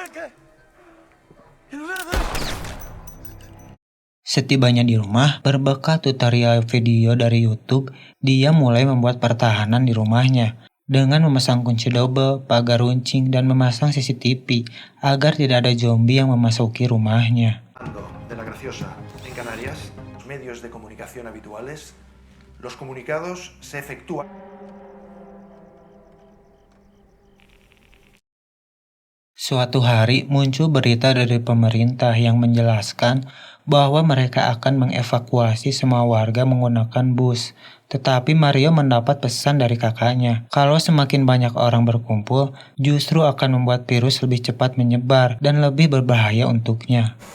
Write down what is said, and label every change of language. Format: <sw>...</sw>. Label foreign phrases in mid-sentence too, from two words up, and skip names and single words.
<id>Setibanya di rumah, berbekal tutorial video dari YouTube, dia mulai membuat pertahanan di rumahnya. Dengan memasang kunci double, pagar runcing, dan memasang CCTV agar tidak ada zombie yang memasuki rumahnya.</id> <es>De la Graciosa en Canarias, los medios de comunicación habituales, los comunicados se efectúan.</es> <id>Suatu hari muncul berita dari pemerintah yang menjelaskan bahwa mereka akan mengevakuasi semua warga menggunakan bus. Tetapi Mario mendapat pesan dari kakaknya, kalau semakin banyak orang berkumpul, justru akan membuat virus lebih cepat menyebar dan lebih berbahaya untuknya.</id>